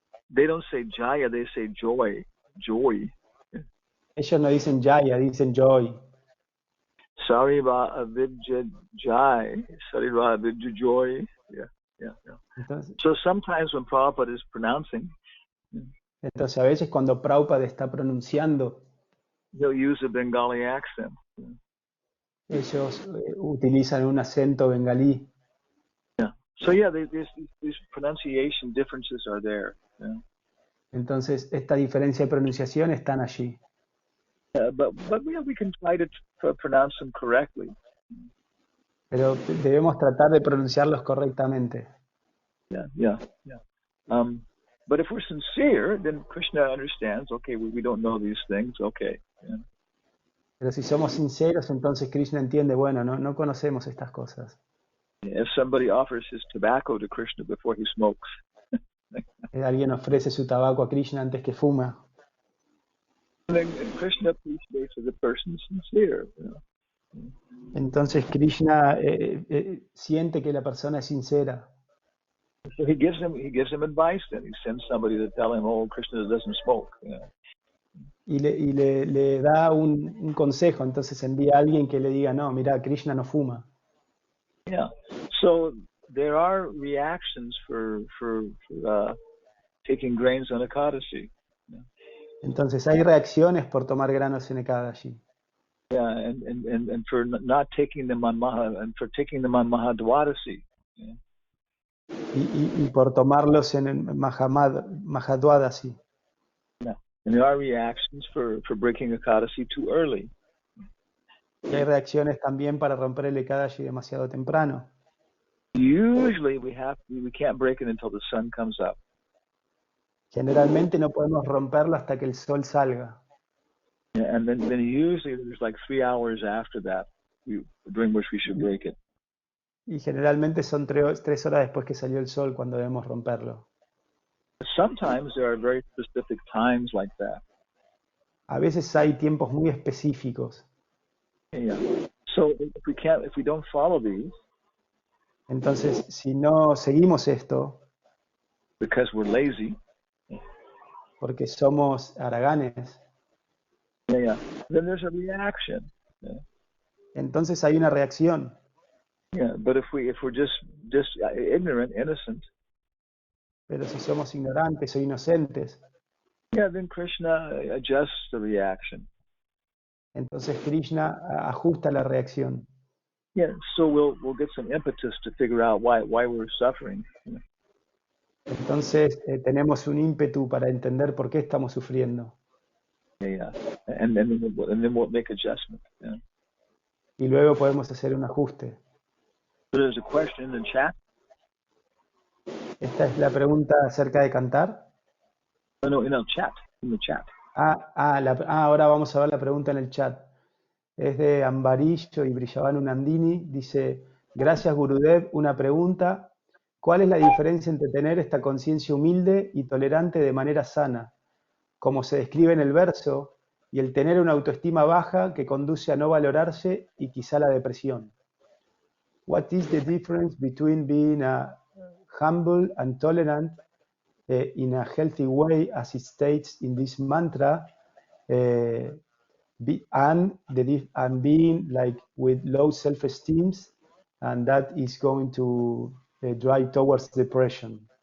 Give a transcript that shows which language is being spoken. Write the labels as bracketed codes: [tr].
[en] They don't say Jaya, they say joy. [es] Ellos no dicen Jaya, dicen Joy. Sariva Avidya Jai, Sariva Avidya Joy. Yeah. Entonces, [en] So sometimes when Prabhupada is pronouncing, [es] a veces cuando Prabhupada está pronunciando, [en] he'll use a Bengali accent. [es] ellos utilizan un acento bengalí. [en] Yeah. So yeah, these pronunciation differences are there. Yeah. [es] Entonces, esta diferencia de pronunciación están allí. [en] But yeah, we can try to pronounce them correctly. [es] Pero debemos tratar de pronunciarlos correctamente. [en] Yeah. But if we're sincere, then Krishna understands. Okay, we don't know these things. Okay. Yeah. [es] Pero si somos sinceros, entonces Krishna entiende, bueno, no conocemos estas cosas. [en] If somebody offers his tobacco to Krishna before he smokes, [es] Alguien ofrece su tabaco a Krishna antes que fuma. [en] then Krishna appreciates that the person is sincere. [es] Entonces Krishna siente que la persona es sincera. [en] So he gives him advice. Then he sends somebody to tell him, "Oh, Krishna doesn't smoke." [es] Y le da un consejo, entonces envía a alguien que le diga, no, mira, Krishna no fuma. [en] Yeah. So there are reactions for taking grains on Ekadasi. [es] Entonces hay reacciones por tomar granos en Ekadashi. [en] Yeah, and for not taking them on Mahadwadasi. Yeah. [es] Y por tomarlos en el Mahadwadasi. [en] Yeah. And there are reactions for breaking Ekadasi too early. [es] Y hay reacciones también para romper el Ekadashi demasiado temprano. [en] Usually we can't break it until the sun comes up. [es] Generalmente no podemos romperlo hasta que el sol salga. [en] Yeah, and then usually there's like 3 hours after that during which we should break it. [es] Y generalmente son 3 horas después que salió el sol cuando debemos romperlo. [en] Sometimes there are very specific times like that. [es] A veces hay tiempos muy específicos. [en] Yeah. So if we don't follow these, [es] entonces si no seguimos esto, [en] because we're lazy, [es] porque somos haraganes, [en] yeah, then there's a reaction. Yeah. [es] Entonces hay una reacción. [en] Yeah, but if we're just ignorant, innocent, [es] pero si somos ignorantes o inocentes, [en] yeah, then Krishna adjusts the reaction. [es] Entonces Krishna ajusta la reacción. [en] Yeah, so we'll get some impetus to figure out why we're suffering. [es] Entonces tenemos un ímpetu para entender por qué estamos sufriendo. [en] Yeah, and then we'll make adjustment. Yeah. [es] Y luego podemos hacer un ajuste. [en] So there's a question in the chat. [es] Esta es la pregunta acerca de cantar. [en] No, in the chat. [es] Ahora vamos a ver la pregunta en el chat. Es de Ambarillo y Brillavanu Nandini. Dice, gracias Gurudev, una pregunta. ¿Cuál es la diferencia entre tener esta conciencia humilde y tolerante de manera sana, como se describe en el verso, y el tener una autoestima baja que conduce a no valorarse y quizá la depresión? [en] What is the difference between being humble and tolerant in a healthy way, as it states in this mantra, and being like with low self-esteem, and that is going to drive towards depression?